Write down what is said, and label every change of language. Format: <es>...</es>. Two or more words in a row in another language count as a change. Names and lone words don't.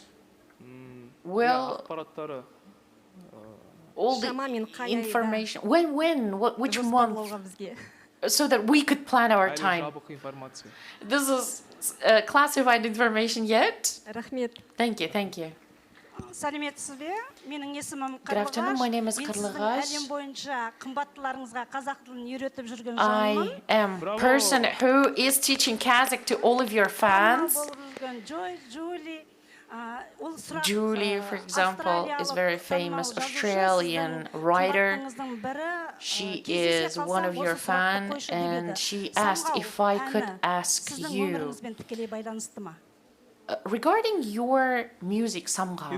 <en>Well, all the information. Which month? So that we could plan our time. This is classified information yet? Thank you.</en> <kk>Сәлеметсіз бе? Менің есімім</kk> <en>Good afternoon, my name is</en> <kk>Мен сіздің Қарлығаш. әлем бойынша қымбаттыларыңызға қазақ тілін үйретіп жүрген</kk> <en>I</en> <kk>жанмын.</kk> <en>am a person who is teaching Kazakh to all of your fans.</en> <kk>Болып жүрген Джой, Джули,</kk> <en>Julie, for example, is very famous Australian writer. She is one of your fans, and she asked if I could ask you regarding your music somehow.</en>